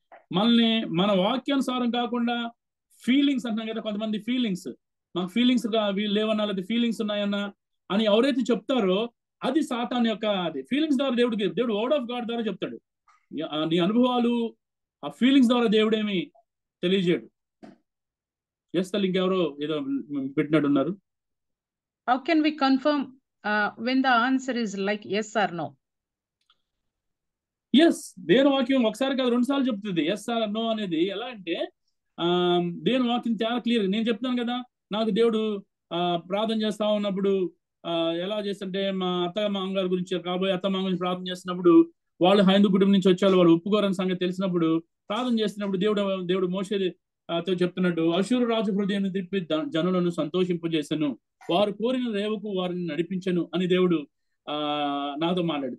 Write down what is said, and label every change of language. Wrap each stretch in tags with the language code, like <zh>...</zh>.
<te>మనల్ని మన వాక్యానుసారం కాకుండా ఫీలింగ్స్ అంటున్నాం కదా, కొంతమంది ఫీలింగ్స్, మాకు ఫీలింగ్స్ లేవన్నా లేదా ఫీలింగ్స్ ఉన్నాయన్నా అని ఎవరైతే చెప్తారో అది సాతాన్ యొక్క అది ఫీలింగ్స్ ద్వారా దేవుడు</te> <en>word of God</en> <te>ద్వారా చెప్తాడు. నీ అనుభవాలు ఆ ఫీలింగ్స్ ద్వారా దేవుడేమి తెలియజేయడు. ఎస్ తల్లి, ఇంకెవరో ఏదో పెట్టినట్టున్నారు.</te> <en>How can we confirm when the answer is like yes or no?</en> <te>Yes, దేవుని వాక్యం ఒకసారి కాదు 2 సార్లు చెప్తుంది</te> <en>yes or no</en> <te>అనేది. ఎలా అంటే దేవుని వాక్యం చాలా క్లియర్. నేను చెప్తాను కదా, నాకు దేవుడు ప్రార్థన చేస్తా ఉన్నప్పుడు ఎలా చేస్తుంటే మా అత్తమామగారి గురించి, కాబోయే అత్తమామ గురించి ప్రార్థన చేస్తున్నప్పుడు వాళ్ళు హైందూ కుటుంబం నుంచి వచ్చారు, వాళ్ళు ఒప్పుకోరని సంగతి తెలిసినప్పుడు ప్రార్థన చేస్తున్నప్పుడు దేవుడు మోషేతో చెప్తున్నట్టు, అశూరు రాజు హృదయాన్ని తిప్పి జనులను సంతోషింపజేశాను, వారు కోరిన రేవుకు వారిని నడిపించను అని దేవుడు నాతో మాట్లాడు.</te>